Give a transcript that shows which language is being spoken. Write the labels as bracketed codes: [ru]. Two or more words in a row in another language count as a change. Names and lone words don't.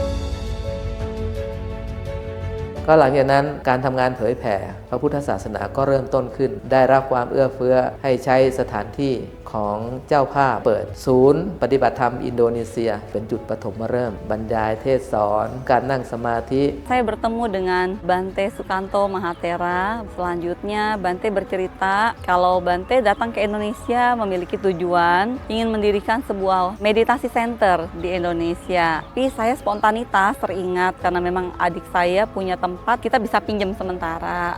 [th] ก็หลังจากนั้นการทำงานเผยแผ่พระพุทธศาสนาก็เริ่มต้นขึ้นได้รับความเอื้อเฟื้อให้ใช้สถานที่ของเจ้าภาพเปิดศูนย์ปฏิบัติธรรมอินโดนีเซียเป็นจุดปฐมฤกษ์บรรยายเทศสอนการนั่งสมาธิ [id] Saya bertemu dengan Bante Sukanto Mahathera. Selanjutnya Bante bercerita kalau Bante datang ke Indonesia memiliki tujuan ingin mendirikan sebuah meditasi center di Indonesia. Tapi saya spontanitas teringat karena memang adik saya punya tempat tempat kita bisa pinjam sementara.